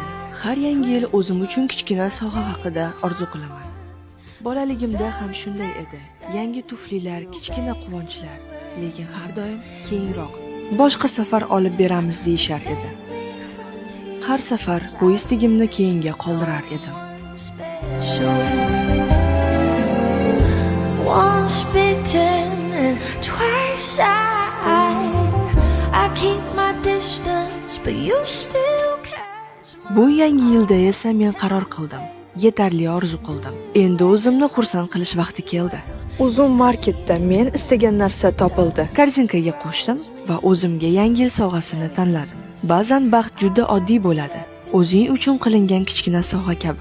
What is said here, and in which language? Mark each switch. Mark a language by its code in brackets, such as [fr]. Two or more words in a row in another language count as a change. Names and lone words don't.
[uz] Har yangi yil o'zim uchun kichkina sovg'a haqida orzu qilaman. Bolaligimda ham shunday edi. Yangi tuflilar, kichkina quvonchlar, lekin har doim keyinroq. Boshqa safar olib beramiz deyishar edi. Har safar bu istigimni keyinga qoldirar edim. [en] Once bitten and twice shy. I keep my distance, but you still catch my... [uz] Bu yangi yilda esa men qaror qildim. Yetarli orzu qildim. Endi o'zimni xursand qilish vaqti keldi. Uzun marketda men istagan narsa topildi. Korzinkaga qo'shdim va o'zimga yangi yil sovg'asini tanladim. Ba'zan baxt juda oddiy bo'ladi. O'zing uchun qilingan kichkina sovg'a kabi.